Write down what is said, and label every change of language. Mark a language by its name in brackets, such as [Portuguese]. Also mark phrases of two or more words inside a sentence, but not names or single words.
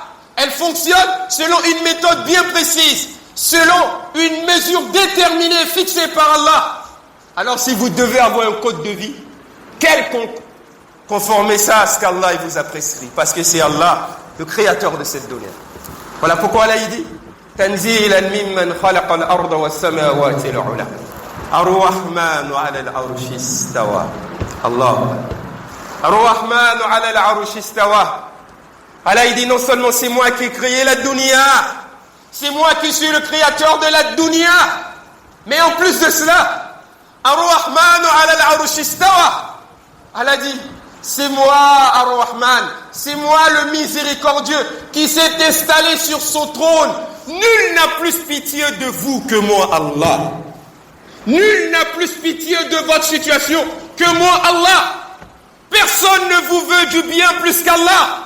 [French] Elle fonctionne selon une méthode bien précise, selon une mesure déterminée, fixée par Allah. Alors si vous devez avoir un code de vie quelconque, conformez ça à ce qu'Allah vous a prescrit, parce que c'est Allah, le créateur de cette dunya. Voilà pourquoi Allah dit [Arabic] تنزيلا ممن خلق الأرض والسماوات العلى. الرحمن على العرش استوى. Allah. الرحمن على العرش استوى. [French] Allah dit non seulement c'est moi qui ai créé la dunya, c'est moi qui suis le créateur de la dunya, mais en plus de cela, [Arabic] الرحمن على العرش استوى. [French] Allah dit c'est moi, Ar-Rahman, c'est moi le miséricordieux qui s'est installé sur son trône. Nul n'a plus pitié de vous que moi, Allah. Nul n'a plus pitié de votre situation que moi, Allah. Personne ne vous veut du bien plus qu'Allah.